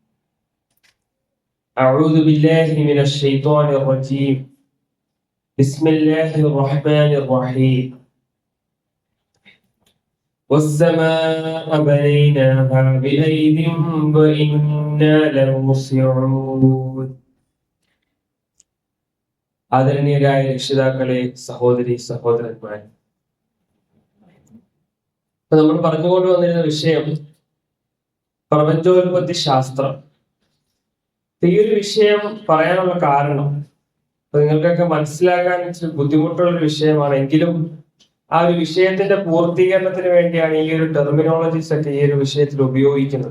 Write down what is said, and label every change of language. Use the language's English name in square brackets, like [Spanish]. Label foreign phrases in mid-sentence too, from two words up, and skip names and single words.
[Arabic] أعوذ بالله من الشيطان الرجيم. بسم الله الرحمن الرحيم. والسماء بنيناها بأيد وإنا لموسعون. [Malayalam] ആദരണീയരായ രക്ഷിതാക്കളെ, സഹോദരി സഹോദരന്മാരെ, നമ്മൾ പറഞ്ഞുകൊണ്ട് വന്നിരുന്ന വിഷയം പ്രപഞ്ചോൽപത്തി ശാസ്ത്രം. ഈ ഒരു വിഷയം പറയാനുള്ള കാരണം നിങ്ങൾക്കൊക്കെ മനസ്സിലാക്കാൻ ബുദ്ധിമുട്ടുള്ള ഒരു വിഷയമാണെങ്കിലും ആ ഒരു വിഷയത്തിന്റെ പൂർത്തീകരണത്തിന് വേണ്ടിയാണ് ഈ ഒരു ടെർമിനോളജീസ് ഒക്കെ ഈ ഒരു വിഷയത്തിൽ ഉപയോഗിക്കുന്നത്.